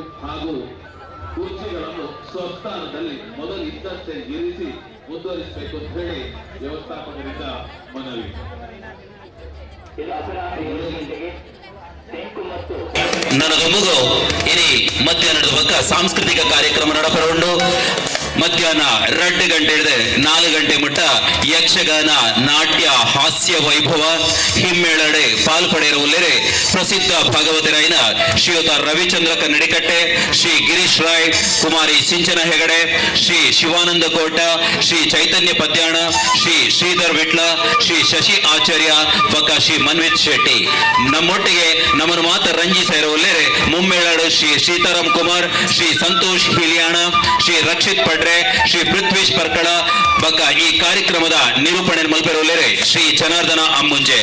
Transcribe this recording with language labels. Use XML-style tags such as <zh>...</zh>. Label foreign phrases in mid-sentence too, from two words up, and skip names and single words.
<kn>ಹಾಗೂ ಕುರ್ಚಿಗಳನ್ನು ಸ್ವಸ್ಥಾನದಲ್ಲಿ ಮೊದಲು ಇದ್ದಂತೆ ಇರಿಸಿ ಮುಂದುವರಿಸಬೇಕು ಅಂತ ಹೇಳಿ ವ್ಯವಸ್ಥಾಪಕರಿಂದ ಮನವಿ.</kn> <tcy>ನನಗೊಮ್ಮಗು ಇನಿ ಮಧ್ಯಾಹ್ನದ ಪಕ್ಕ ಸಾಂಸ್ಕೃತಿಕ ಕಾರ್ಯಕ್ರಮ ನಡಪರೊಂಡು ಮಧ್ಯಾಹ್ನ 2 ಗಂಟೆ ಹಿಡಿದು 4 ಗಂಟೆ ಮುಟ್ಟ ಯಕ್ಷಗಾನ, ನಾಟ್ಯ, ಹಾಸ್ಯ ವೈಭವ ಹಿಮ್ಮೇಳಡೆ ಪಾಲ್ಪಡೆಯಿರುವಲ್ಲೇ ಪ್ರಸಿದ್ಧ ಭಾಗವತರಾಯನ ಶ್ರೀಯುತ ರವಿಚಂದ್ರ ಕನ್ನಡಿಕಟ್ಟೆ, ಶ್ರೀ ಗಿರೀಶ್ ರಾಯ್, ಕುಮಾರಿ ಸಿಂಚನ ಹೆಗಡೆ, ಶ್ರೀ ಶಿವಾನಂದ ಕೋಟ, ಶ್ರೀ ಚೈತನ್ಯ ಪದ್ಯಾಣ, ಶ್ರೀ ಶ್ರೀಧರ್ ವಿಟ್ಲ, ಶ್ರೀ ಶಶಿ ಆಚಾರ್ಯ ಪಕ್ಕ ಶ್ರೀ ಮನ್ವಿತ್ ಶೆಟ್ಟಿ ನಮ್ಮೊಟ್ಟಿಗೆ ನಮ್ಮನ್ನು ಮಾತ್ರ ರಂಜಿಸ ಇರುವಲ್ಲೇ ಮುಮ್ಮೇಳಾಡು ಶ್ರೀ ಸೀತಾರಾಮ್ ಕುಮಾರ್, ಶ್ರೀ ಸಂತೋಷ್ ಹಿಲಿಯಾಣ, ಶ್ರೀ ರಕ್ಷಿತ್ ಪಡ್ರೆ, ಶ್ರೀ ಪೃಥ್ವೀಶ್ ಪರ್ಕಳ ಬಕ್ಕ ಈ ಕಾರ್ಯಕ್ರಮದ ನಿರೂಪಣೆ ಮಲ್ಪೆರುವಲ್ಲೇ ಶ್ರೀ ಜನಾರ್ದನ ಅಮ್ಮುಂಜೆ.</tcy>